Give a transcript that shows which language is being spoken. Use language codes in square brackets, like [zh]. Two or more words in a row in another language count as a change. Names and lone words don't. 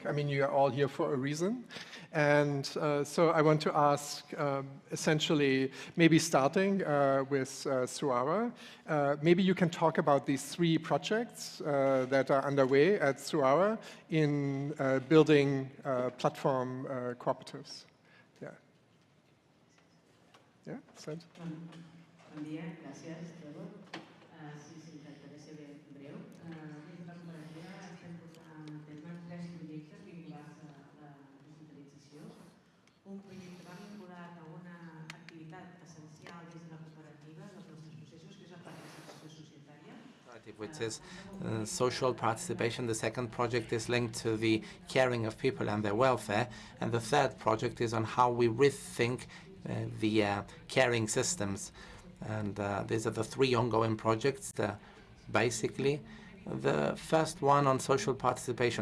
[en] I mean, you are all here for a reason. And so I want to ask, essentially, maybe starting with Suarez, maybe you can talk about these 3 projects that are underway at Suarez in building platform cooperatives. Yeah. Yeah, Seth? [ca] Bon dia, gràcies, Trevor. Sí, intentaré ser ben breu. Des de la cooperativa estem portant a terme 3 projectes vinculats a la digitalització. Un projecte va vinculat a una activitat essencial des de la cooperativa dels nostres processos, que és la participació societària. [en] Which is social participation. The second project is linked to the caring of people and their welfare. And the third project is on how we rethink the caring systems. And these are the 3 ongoing projects. Basically, the first one on social participation.